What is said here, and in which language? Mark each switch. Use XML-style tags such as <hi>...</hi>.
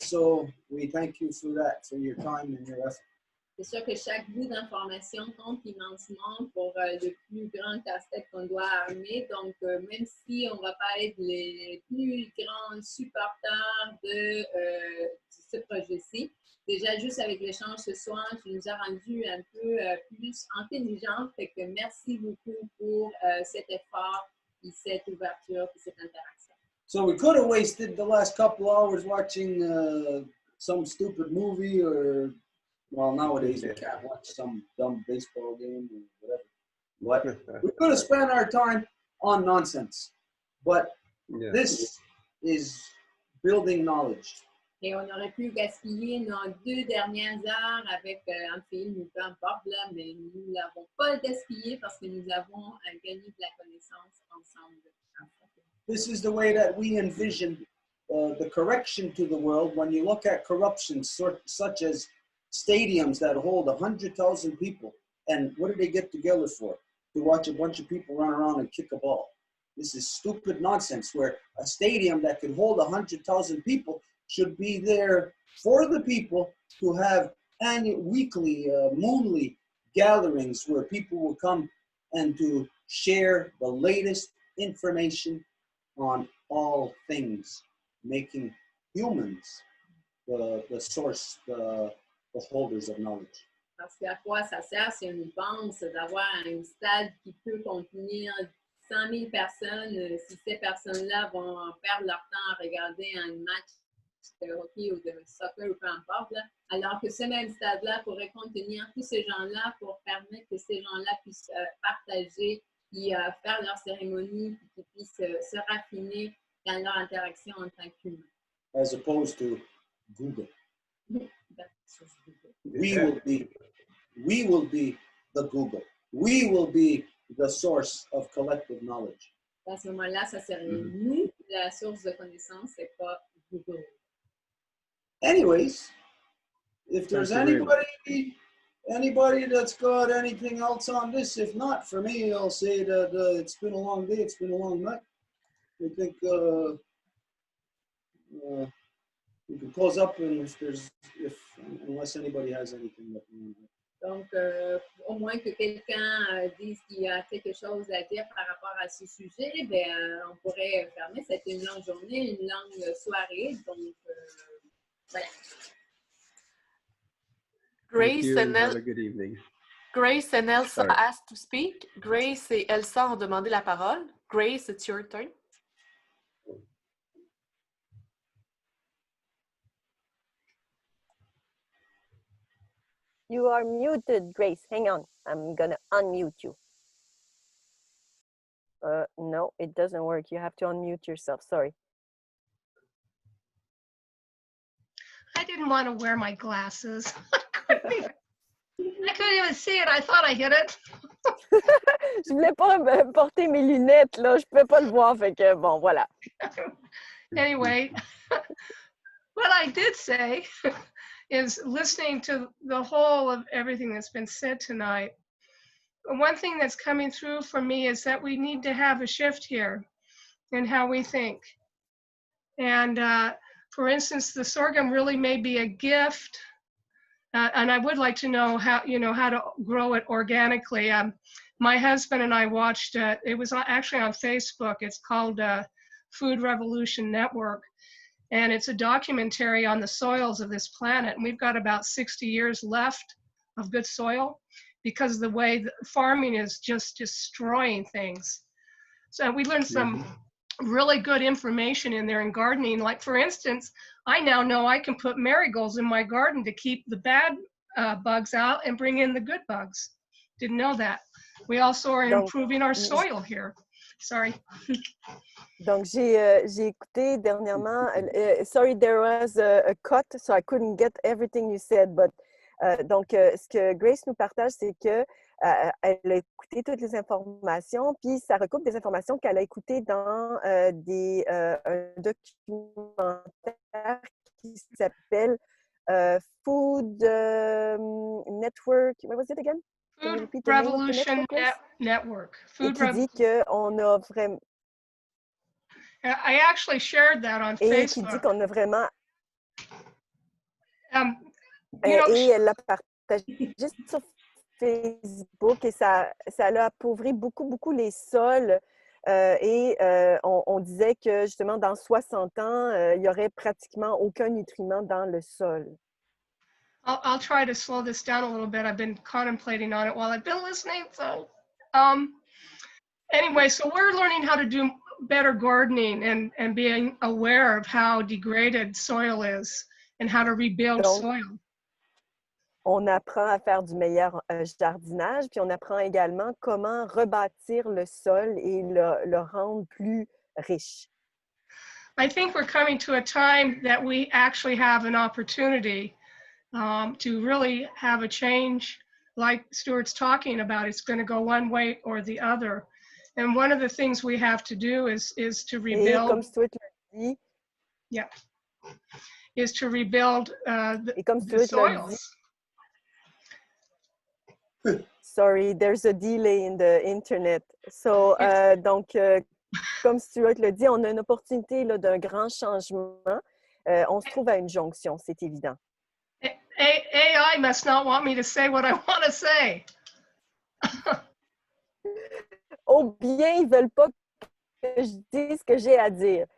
<en>So we thank you for that, for your time and your effort.</en> <fr>C'est sûr que chaque bout d'information compte immensement pour le plus grand casse-tête qu'on doit armer. Donc, même si on ne va pas être les plus grands supporters de ce projet-ci, déjà juste avec l'échange ce soir, tu nous as rendu un peu plus intelligents. Fait que merci beaucoup pour cet effort, et cette ouverture, et cette interaction.</fr> <en>So we could have wasted the last couple hours watching some stupid movie or, well, nowadays we can't watch some dumb baseball game or whatever. But we could have spent our time on nonsense. But this is building knowledge.</en> <fr>Et on aurait pu gaspiller nos 2 dernières heures avec un film ou peu importe, là, mais nous ne l'avons pas gaspillé parce que nous avons gagné de la connaissance ensemble.</fr> <en>This is the way that we envision the correction to the world when you look at corruption such as stadiums that hold 100,000 people. And what do they get together for? To watch a bunch of people run around and kick a ball. This is stupid nonsense where a stadium that could hold 100,000 people should be there for the people to have annual, weekly, moonly gatherings where people will come and to share the latest information on all things, making humans the source, the holders of knowledge.</en> <fr>Parce qu'à quoi ça sert si on y pense d'avoir un stade qui peut contenir 100 000 personnes, si ces personnes-là vont perdre leur temps à regarder un match de hockey ou de soccer ou peu importe, là, alors que ce même stade-là pourrait contenir tous ces gens-là pour permettre que ces gens-là puissent partager et faire leur cérémonie, puis qu'ils puissent se raffiner dans leur interaction en tant qu'humains.</fr> <en>As opposed to Google. Yeah. We will be the Google. We will be the source of collective knowledge.</en> <fr>À ce moment-là, ça serait nous, la source de connaissance, c'est pas Google.</fr> <en>Anyways, if there's Thank you very anybody that's got anything else on this, if not, for me, I'll say that it's been a long day, it's been a long night. I think we can close up, and unless anybody has anything that we want to.</en> <fr>Donc, au moins que quelqu'un dise qu'il y a quelque chose à dire par rapport à ce sujet, ben, on pourrait fermer. C'était une longue journée, une longue soirée. Donc, voilà.</fr> <en>Thank you. Have a good evening. Grace and Elsa Sorry. asked to speak.</en> <fr>Grace et Elsa ont demandé la parole.</fr> <en>Grace, it's your turn. You are muted, Grace. Hang on. I'm going to unmute you. No, it doesn't work. You have to unmute yourself. Sorry. I didn't want to wear my glasses. I couldn't even see it. I thought I hit it.</en> <fr>Je voulais pas porter mes lunettes, là. Je pouvais pas le voir, fait que bon, voilà.</fr> <en>Anyway, what I did say is listening to the whole of everything that's been said tonight. One thing that's coming through for me is that we need to have a shift here in how we think. And for instance, the sorghum really may be a gift. And I would like to know how to grow it organically. My husband and I watched, it was actually on Facebook. It's called Food Revolution Network. And it's a documentary on the soils of this planet. And we've got about 60 years left of good soil because the way farming is just destroying things. So we learned some really good information in there in gardening. Like, for instance, I now know I can put marigolds in my garden to keep the bad bugs out and bring in the good bugs. Didn't know that. We also are improving our soil here. Sorry.</en> <fr>Donc, j'ai écouté dernièrement,</fr> <en>sorry, there was a cut, so I couldn't get everything you said, but</en> <fr>donc, ce que Grace nous partage, c'est que elle a écouté toutes les informations, puis ça recoupe des informations qu'elle a écoutées dans un documentaire qui s'appelle Food Network.</fr> <en>What was it again? Food Revolution Network.</en> <fr>Et qui dit qu'on a vraiment...</fr> <en>I actually shared that on</en> <fr>Et</fr> <en>Facebook.</en> <fr>qui dit qu'on a vraiment... Et elle l'a partagé sur Facebook et ça a appauvri beaucoup les sols. On disait que justement, dans 60 ans, il n'y aurait pratiquement aucun nutriment dans le sol.</fr> <en>I'll try to slow this down a little bit. I've been contemplating on it while I've been listening. So anyway, so we're learning how to do better gardening and being aware of how degraded soil is and how to rebuild soil.</en> <fr>On apprend à faire du meilleur jardinage, puis on apprend également comment rebâtir le sol et le rendre plus riche.</fr> <en>I think we're coming to a time that we actually have an opportunity to really have a change like Stuart's talking about. It's going to go one way or the other. And one of the things we have to do is to rebuild.</en> <fr>Et comme Stuart l'a dit,</fr> <en>is to rebuild the soils. Sorry, there's a delay in the internet.</en> <fr>So, donc, comme Stuart l'a dit, on a une opportunité d'un grand changement. On se trouve à une jonction, c'est évident.</fr> <en>AI must not want me to say what I want to say.</en> <fr>Oh bien, ils veulent pas que je dise ce que j'ai à dire.</fr>